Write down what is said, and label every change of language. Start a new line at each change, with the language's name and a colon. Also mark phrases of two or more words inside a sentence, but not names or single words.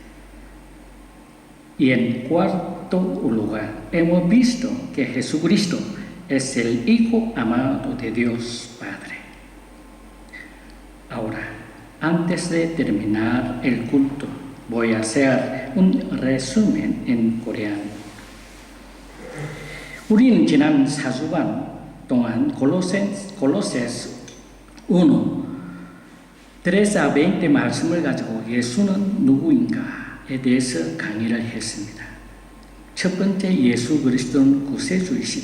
Spanish: Y en cuarto lugar, hemos visto que Jesucristo es el Hijo amado de Dios Padre. Ahora, antes de terminar el culto, voy a hacer un resumen en coreano.
Korean: 우리는 지난 4주간 동안 골로새서 1, 13 a 20 말씀을 가지고 예수는 누구인가에 대해서 강의를 했습니다. 첫 번째, 예수 그리스도는 구세주이시다.